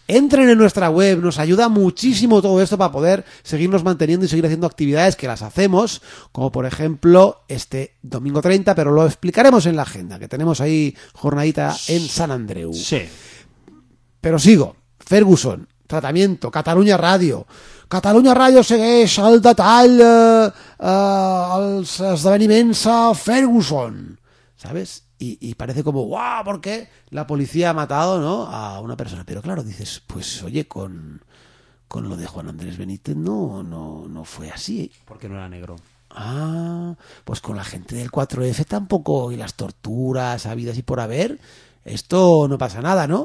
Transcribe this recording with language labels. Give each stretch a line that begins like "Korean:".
Spanish: Entren en nuestra web, nos ayuda muchísimo todo esto para poder seguirnos manteniendo y seguir haciendo actividades que las hacemos, como por ejemplo este domingo 30, pero lo explicaremos en la agenda, que tenemos ahí jornadita en San Andreu. Sí. Pero sigo. Ferguson, Tratamiento, Cataluña Radio,
Catalan: Catalunya Ràdio segueix el detall els esdeveniments a Ferguson, ¿sabes?
Spanish: Y parece como, guau, wow, porque la policía ha matado, ¿no?, a una persona. Pero claro, dices, pues oye, con lo de Juan Andrés Benítez no fue así. Porque no era negro. Ah, pues con la gente del 4F tampoco, y las torturas habidas y por haber, esto no pasa nada, ¿no?